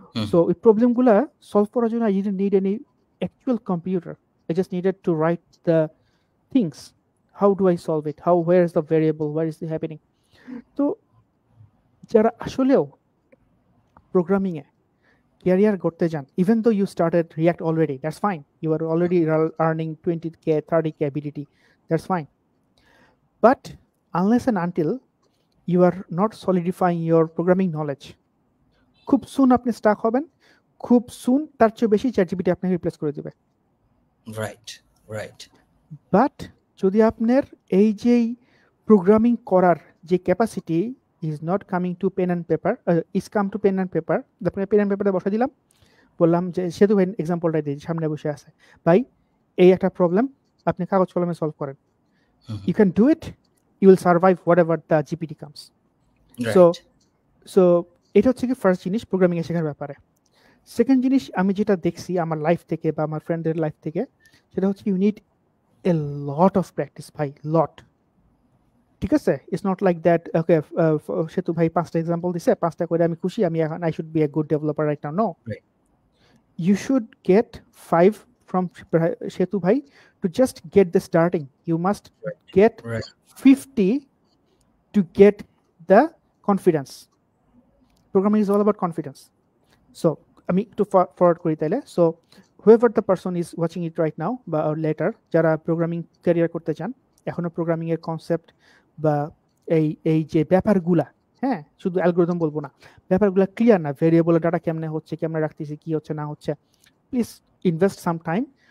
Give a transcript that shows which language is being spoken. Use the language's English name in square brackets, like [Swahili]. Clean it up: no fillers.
[Bangla] So ওই প্রবলেমগুলো solve করার জন্য [English] I didn't need any actual computer, I just needed to write the things. How do I solve it? Where is the variable? What is happening? [Bangla] তো যারা আসলেও programming এ career করতে যান, [English] even though you started React already, that's fine. You are already earning 20K, 30K BDT, that's fine. But unless and until you are not solidifying your programming knowledge, [Bangla] খুব soon আপনি Starc হবেন, খুব soon তার চেয়ে বেশি ChatGPT আপনাকে replace করে দিবে। [English] Right. [Bangla] বাট যদি আপনার এই যে প্রোগ্রামিং করার যে capacity is not coming to pen and paper, is come to pen and paper, আপনাকে পেন অ্যান্ড পেপারে বসা দিলাম, বললাম যে সেতু ভাই এক্সাম্পলটা দিই, সামনে বসে আছে, ভাই এই একটা প্রবলেম আপনি কাগজ কলমে সলভ করেন, [English] You can do it, you will survive whatever the GPT comes. [Bangla] So এটা হচ্ছে কি ফার্স্ট জিনিস প্রোগ্রামিং এ শেখার ব্যাপারে। সেকেন্ড জিনিস আমি যেটা দেখছি আমার লাইফ থেকে বা আমার ফ্রেন্ডের লাইফ থেকে, সেটা হচ্ছে [English] you need a lot of practice ভাই, [Bangla] লট। ঠিক আছে, it's not like that okay সেতু ভাই 5টা এক্সাম্পল দিছে, 5টা করে আমি খুশি, আমি এখন [English] I should be a good developer right now. No, you should get 5 from Setu ভাই to just get the starting. You must get 50 to get the confidence. Programming is all about confidence. [Bangla] So আমি একটু forward করি তাহলে। So [English] whoever the person is watching it right now [Bangla] বা later, যারা programming career করতে চান, এখনো programming এর কনসেপ্ট বা এই যে ব্যাপারগুলা, হ্যাঁ শুধু অ্যালগরিদম বলবো না, ব্যাপারগুলা ক্লিয়ার না, ভেরিয়েবলের ডাটা কেমনে হচ্ছে, কেমনে রাখতেছি, কি হচ্ছে না হচ্ছে, [English] Please invest some time.